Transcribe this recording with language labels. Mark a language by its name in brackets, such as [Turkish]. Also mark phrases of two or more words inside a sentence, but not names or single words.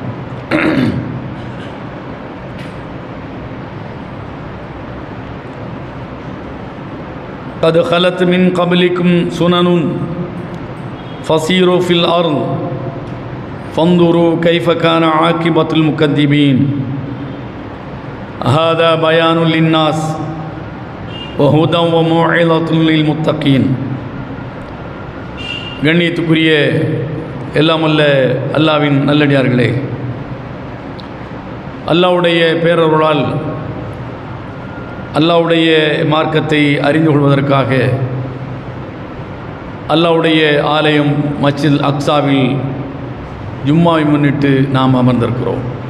[Arabic] قد خلت من قبلكم سنن فسيروا في الأرض فانظروا كيف كان عاقبة المكذبين هذا بيان للناس وهدى وموعظة للمتقين [Tamil] கண்ணியத்துக்குரிய எல்லாம் வல்ல அல்லாஹ்வின் நல்லடியார்களே, அல்லாஹ்வுடைய பேரருளால் அல்லாஹ்வுடைய மார்க்கத்தை அறிந்து கொள்வதற்காக அல்லாஹ்வுடைய ஆலயம் மஸ்ஜித் அக்ஸாவில் ஜும்மாவை முன்னிட்டு நாம் அமர்ந்திருக்கிறோம்.